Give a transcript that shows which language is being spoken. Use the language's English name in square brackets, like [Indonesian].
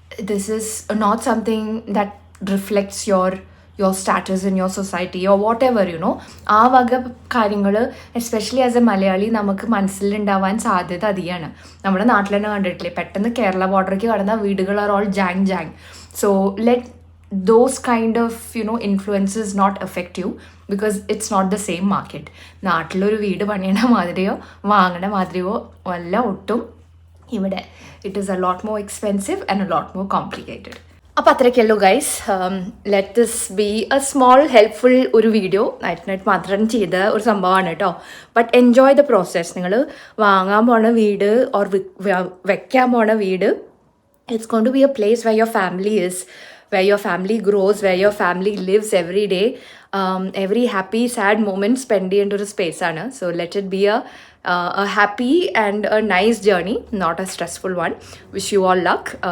[English] This is not something that reflects your status in your society or whatever you know. [Malayalam] ആ വക കാര്യങ്ങൾ especially as A Malayali നമുക്ക് മനസ്സിലുണ്ടാവാൻ സാധ്യത അധികമാണ്. നമ്മുടെ നാട്ടിൽ തന്നെ കണ്ടിട്ടില്ലേ, പെട്ടെന്ന് കേരള ബോർഡറിലേക്ക് കടന്ന വീടുകൾ [English] Are all junk. So let those kind of influences not affect you because it's not the same market. [Malayalam] നാട്ടിലൊരു വീട് പണിയണ മാതിരിയോ വാങ്ങണ മാതിരിയോ അല്ല ഒട്ടും ഇവിടെ. [English] It is a lot more expensive and a lot more complicated. [Malayalam] അപ്പോൾ അത്രയ്ക്കുള്ളൂ guys. [English] let this be a small helpful [Malayalam] ഒരു video. Night മാത്രം ചെയ്ത ഒരു സംഭവമാണ് കേട്ടോ. [English] But enjoy the process. [Malayalam] നിങ്ങൾ വാങ്ങാൻ പോണ വീട് ഓർ വെക്കാൻ പോണ വീട്, [English] it's going to be a place where your family is, where your family grows, where your family lives every day. Every happy, sad moment spend into the space. So let it be a happy and a nice journey, not a stressful one. Wish you all luck.